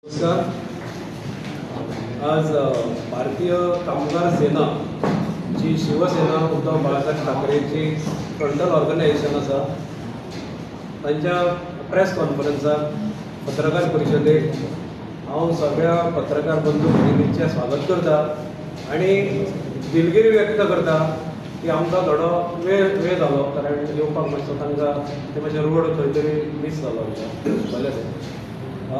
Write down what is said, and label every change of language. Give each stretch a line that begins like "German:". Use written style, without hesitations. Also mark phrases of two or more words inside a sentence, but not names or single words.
Konkani: नमस्कार. आज भारतीय कामगार सेना जी शिवसेना उद्धव बाळासाहेब ठाकरेची
English: frontal organization
Konkani: आसा तांच्या प्रेस कॉन्फरन्साक पत्रकार परिशदेक हांव सगळ्या पत्रकार बंधू भगिनींचें स्वागत करता आणि दिलगिरी व्यक्त करता की आमकां थोडो वेळ जालो, कारण येवपाक मातसो तांकां ते मातशें रोड खंय तरी मिस जालो भले ते.